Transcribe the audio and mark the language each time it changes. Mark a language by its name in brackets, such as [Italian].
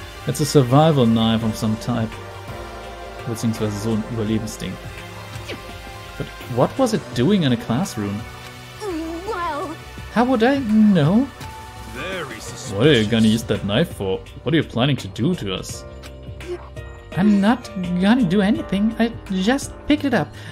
[English] It's a survival knife of some type. [German] Beziehungsweise so ein Überlebensding. [English] But what was it doing in a classroom? Well, How would I know? Very suspicious. What are you gonna use that knife for? What are you planning to do to us? I'm not gonna do anything. I just picked it up.